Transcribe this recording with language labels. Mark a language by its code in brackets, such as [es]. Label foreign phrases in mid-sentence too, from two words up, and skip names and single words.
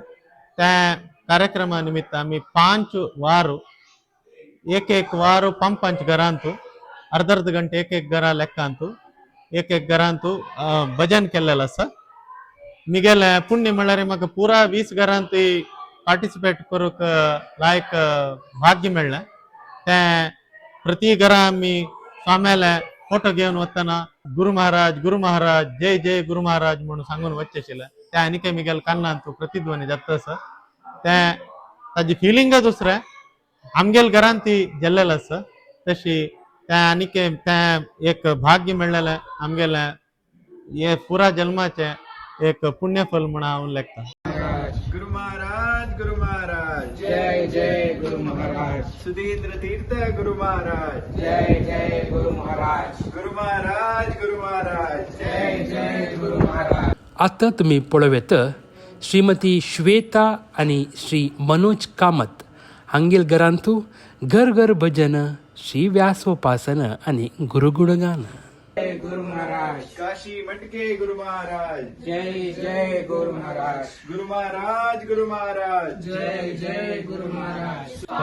[kok] त्या कार्यक्रमा निमित्त आम्ही 5 वार एक वार 5 घरांतू अर्ध गंटे एक घरा लेक्कांतू एक घरांतू भजन केलेलं आसा. मिगेल पुण्य म्हणल्यार म्हाका पुरा 20 घरांत पार्टिसिपेट करूक लायक भाग्य मेळ्ळें. ते प्रति घरा आमी स्वाम्याले फोटो घेवन वतना गुरु महाराज जय जय गुरु महाराज म्हणून सांगून वचचे आशिल्ले. ते आनीक मिगेल कानांतू प्रतिध्वनी जाता आसा. ते ताजी फिलिंगच दुसरें आमगेल घरांत ती गेल्लेली आसा. तशी ते आनीक ते एक भाग्य मेळ्ळेलें आमगेले हे पुरा जन्माचे एक पुण्यफल म्हणून हांव लेखता. गुरु महाराज जय जय गुरु महाराज सुधींद्र तीर्थ गुरु महाराज जय जय गुरु महाराज गुरु महाराज जय जय गुरु महाराज. आता तुम्ही पळोवेत श्रीमती श्वेता आणि श्री मनोज कामत हांगेल घरांतू घर घर भजन श्री व्यासोपासन आणि गुरुगुणगान. जय गुरु महाराज काशी मटके गुरु महाराज जय जय गुरु महाराज गुरु महाराज जय जय गुरु महाराज.